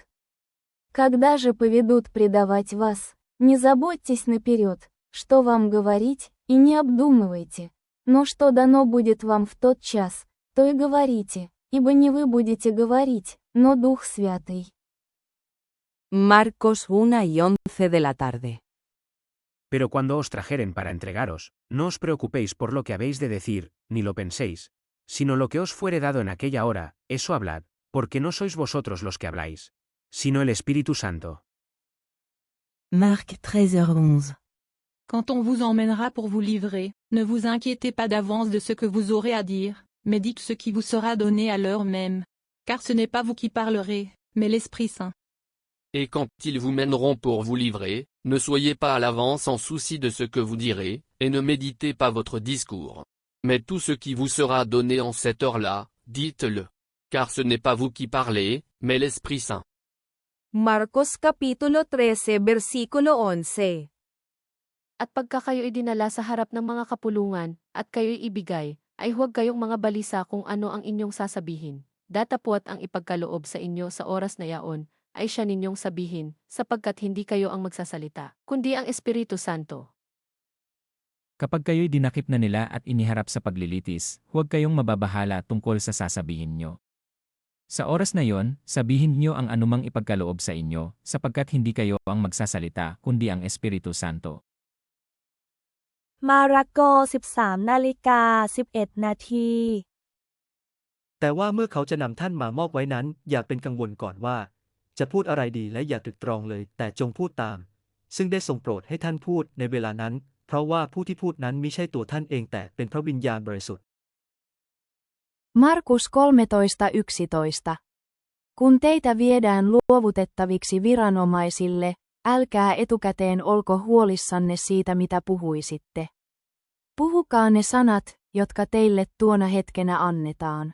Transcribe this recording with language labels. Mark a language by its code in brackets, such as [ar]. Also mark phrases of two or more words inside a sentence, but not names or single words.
[ru] Когда же поведут предавать вас, не заботьтесь наперед, что вам говорить, и не обдумывайте, но что дано будет вам в тот час, то и говорите, ибо не вы будете говорить, но Дух Святый. [es] Marcos 1:11 de la tarde. Pero cuando os trajeren para entregaros, no os preocupéis por lo que habéis de decir, ni lo penséis, sino lo que os fuere dado en aquella hora, eso hablad, porque no sois vosotros los que habláis, sino el Espíritu Santo. [fr] Marc 13h11. Quand on vous emmènera pour vous livrer, ne vous inquiétez pas d'avance de ce que vous aurez à dire, mais dites ce qui vous sera donné à l'heure même, car ce n'est pas vous qui parlerez, mais l'Esprit Saint. Et quand ils vous mèneront pour vous livrer, ne soyez pas à l'avance en souci de ce que vous direz, et ne méditez pas votre discours. Mais tout ce qui vous sera donné en cette heure-là, dites-le. Car ce n'est pas vous qui parlez, mais l'Esprit Saint. [tl] Marcos Kapitulo 13 versikulo 11. At pagka kayo'y dinala sa harap ng mga kapulungan, at kayo'y ibigay, ay huwag kayong mga balisa kung ano ang inyong sasabihin. Datapwat ang ipagkaloob sa inyo sa oras na yaon, ay siya ninyong sabihin, sapagkat hindi kayo ang magsasalita, kundi ang Espiritu Santo. Kapag kayo'y dinakip na nila at iniharap sa paglilitis, huwag kayong mababahala tungkol sa sasabihin nyo. Sa oras na yon, sabihin nyo ang anumang ipagkaloob sa inyo, sapagkat hindi kayo ang magsasalita, kundi ang Espiritu Santo. [th] มาระโก 13:11 นาที แต่ว่าเมื่อเขาจะนำท่านมามอบไว้นั้นอย่าเป็นกังวลก่อนว่าจะพูดอะไรดีและอย่าตรึกตรองเลยแต่จงพูดตามซึ่งได้ทรงโปรดให้ท่านพูดในเวลานั้นเพราะว่าผู้ที่พูดนั้นมิใช่ตัวท่านเองแต่เป็นพระวิญญาณบริสุทธิ์ [fi] Markus 13:11. Kun teitä viedään luovutettaviksi viranomaisille, älkää etukäteen olko huolissanne siitä mitä puhuisitte. Puhukaa ne sanat, jotka teille tuona hetkenä annetaan.